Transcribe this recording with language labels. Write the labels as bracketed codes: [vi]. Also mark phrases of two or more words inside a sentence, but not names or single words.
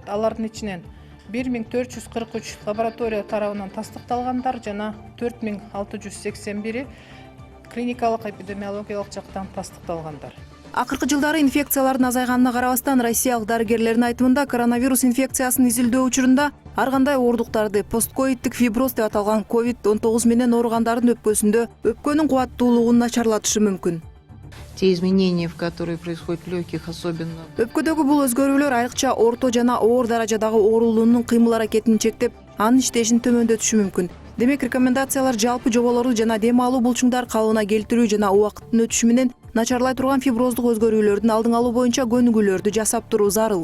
[ky] Алардын ичинен 1443 лаборатория тарабынан тастыкталгандар жана 4681 клиникалык эпидемиологиялык жактан тастыкталгандар. Акыркы жылдары инфекциялардын азайганына карабастан, россиялык дарыгерлердин айтымында коронавирус инфекциясын изилдөө учурунда ар кандай ооруктарды постковидтик фиброз деп аталган COVID-19 менен ооругандардын өпкөсүндө өпкөнүн кубаттуулугун начарлатышы мүмкүн. [ru] Те изменения, в которые происходят в легких, особенно. [ky] Өпкөдөгү бул өзгөрүүлөр айрыкча орто жана оор даражадагы оорулуунун кыймыл аракетин чектеп, анын иштешин төмөндөтүшү мүмкүн. Демек, рекомендациялар жалпы жоболорду жана дем алуу булчуңдар калыбына келтирүү жана убакыттын өтүшү менен начарлай турган фиброздук өзгөрүүлөрдүн алдын алуу боюнча көнүгүүлөрдү жасап туруу зарыл.